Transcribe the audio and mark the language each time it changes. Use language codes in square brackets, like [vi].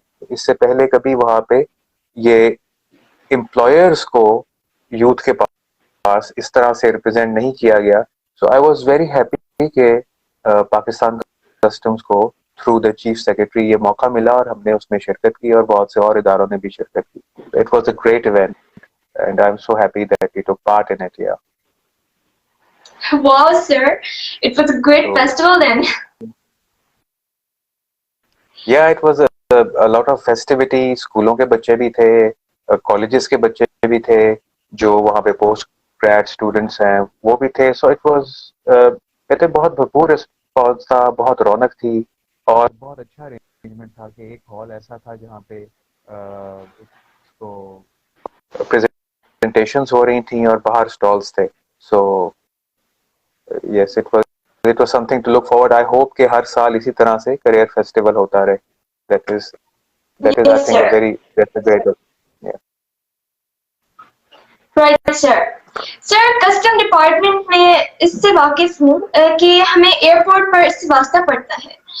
[ur] اس سے پہلے کبھی وہاں پہ یہ امپلائرس کو یوتھ کے پاس اس طرح سے ریپرزینٹ نہیں کیا گیا. [en] so I was very happy [ur] کہ پاکستان کسٹمز کو تھرو دا چیف سیکرٹری یہ موقع ملا اور ہم نے اس میں شرکت کی اور بہت سے اور اداروں نے بھی شرکت کی. [en] It was a great event and I am so happy that we took part in it. Wow, sir. It was a great festival then. Yeah, it was a lot of festivity. [ur] اسکولوں کے بچے بھی تھے, کالجز کے بچے بھی تھے, جو وہاں پہ پوسٹ گریڈ اسٹوڈنٹس ہیں وہ بھی تھے. سو اٹ واز کہتے بہت بھرپور رسپانس تھا, بہت رونق تھی اور بہت اچھا ارینجمنٹ تھا کہ ایک ہال ایسا تھا جہاں پہ اس کو پریزنٹیشنز ہو رہی تھیں اور باہر اسٹالس تھے. [en] So yes, it was something to look forward. I hope [ur] کہ ہر سال اسی طرح سے کریئر فیسٹیول ہوتا رہے. [en] That is I Yes, think sir. that's a great. Yeah. Right, sir. [ur] Sir custom department میں اس سے واقف ہوں کہ ہمیں ایئرپورٹ پر اس سے واسطہ پڑتا ہے.